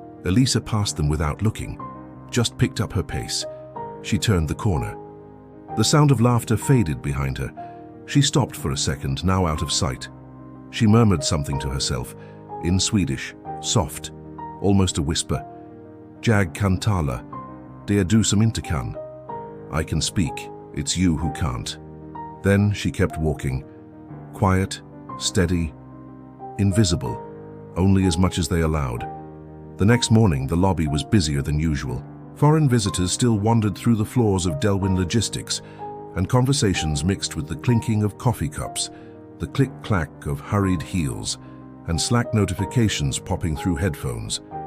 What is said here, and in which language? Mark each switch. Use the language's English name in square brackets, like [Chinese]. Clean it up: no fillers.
[English] Elisa passed them without looking, just picked up her pace. She turned the corner. The sound of laughter faded behind her. She stopped for a second, now out of sight. She murmured something to herself, in Swedish, soft, almost a whisper. [Swedish] "Jag kan tala, det är du som inte kan." [English] "I can speak, it's you who can't." Then she kept walking, quiet, steady, invisible, only as much as they allowed. The next morning, the lobby was busier than usual. Foreign visitors still wandered through the floors of Delwyn Logistics, and conversations mixed with the clinking of coffee cups, the click-clack of hurried heels, and Slack notifications popping through headphones.